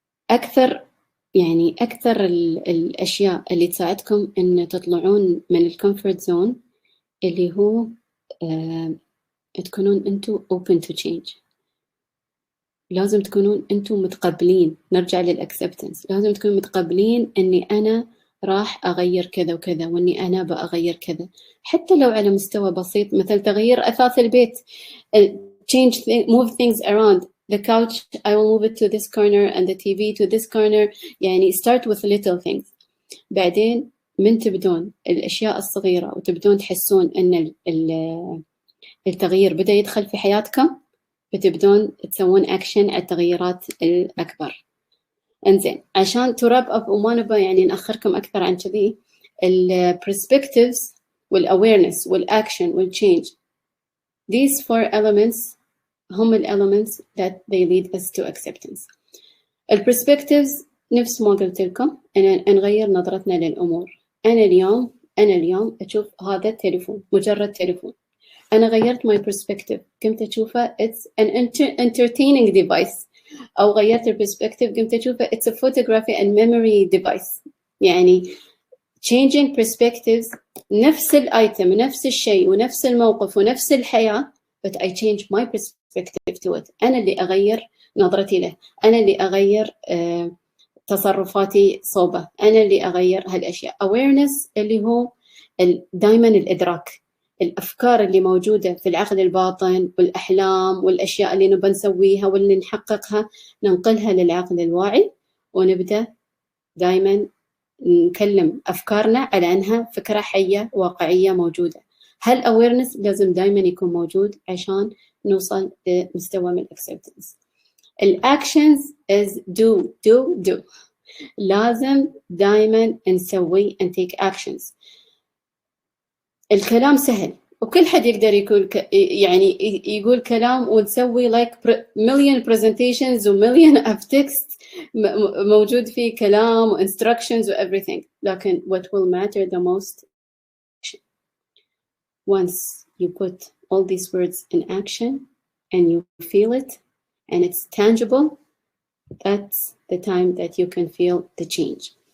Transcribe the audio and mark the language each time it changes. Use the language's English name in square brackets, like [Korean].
[Arabic] أكثر الأشياء اللي تساعدكم أن تطلعون من الكمفورت زون اللي هو تكونون أنتوا [English] open to change. [Arabic] لازم تكونون أنتوا متقبلين، نرجع للأكسبتنس، لازم تكونوا متقبلين أني أنا راح أغير كذا وكذا وأني أنا بأغير كذا، حتى لو على مستوى بسيط مثل تغيير أثاث البيت. [English] move things around the couch, I will move it to this corner and the TV to this corner. [Arabic] يعني [English] start with little things. [Arabic] بعدين من تبدون الأشياء الصغيرة وتبدون تحسون أن التغيير بدأ يدخل في حياتكم، بتبدون تسوون أكشن على التغييرات الأكبر. إنزين، عشان تراب أب وما نبغى يعني نأخركم أكثر عن كذي، البرسبكتيفز والأويرنس والأكشن والتشينج، [English] these four elements [Arabic] هم [English] elements that they lead us to acceptance. [Arabic] البرسبكتيفز نفس ما قلت لكم، أن نغير نظرتنا للأمور، أنا اليوم أشوف هذا التليفون مجرد تليفون. أنا غيرت [English] my perspective، [Arabic] كنت أشوفه [English] it's an entertaining device، [Arabic] أو غيرت [English] الperspective كنت أشوفه it's a photography and memory device. [Arabic] يعني [English] changing perspectives، [Arabic] نفس الأيتم نفس الشيء ونفس الموقف ونفس الحياة، [English] but I change my perspective to it. [Arabic] أنا اللي أغير نظرتي له، أنا اللي أغير تصرفاتي صوبه، أنا اللي أغير هالأشياء. awareness اللي هو دائما الإدراك، الأفكار اللي موجودة في العقل الباطن والأحلام والأشياء اللي نبى نسويها واللي نحققها ننقلها للعقل الواعي، ونبدأ دائما نكلم أفكارنا على أنها فكرة حية واقعية موجودة. هالأويرنس لازم دائما يكون موجود عشان نوصل لمستوى من الأكسبتنس. [English] الأكشنز is do. [Arabic] لازم دائما نسوي [English] and take actions. [Arabic] الكلام سهل وكل حد يقدر يقول يعني يقول كلام ونسوي [English] like million presentations و million of text [Arabic] موجود فيه كلام [English] و instructions و everything، [Arabic] لكن [English] what will matter the most once you put all these words in action and you feel it and it's tangible, that's the time that you can feel the change.